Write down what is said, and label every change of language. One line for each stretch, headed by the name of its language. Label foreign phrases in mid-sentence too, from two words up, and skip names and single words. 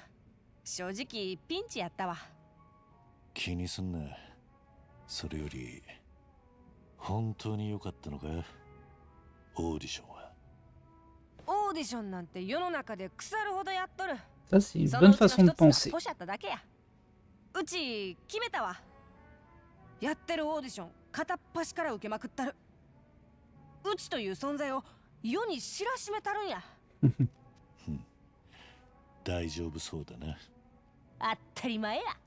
Japanese: 正直ピンチやったわ。気にすんな。それより本当に良かったのか、オーディションは。オーディションなんて世の中で腐るほどやっとる。
French: Ça, c'est une bonne façon de penser.
Japanese: うち決めたわ。やってるオーディション片っ端から受けまくったる。うちという存在を世に知らしめたるんや。大丈夫そうだな。当たり前や。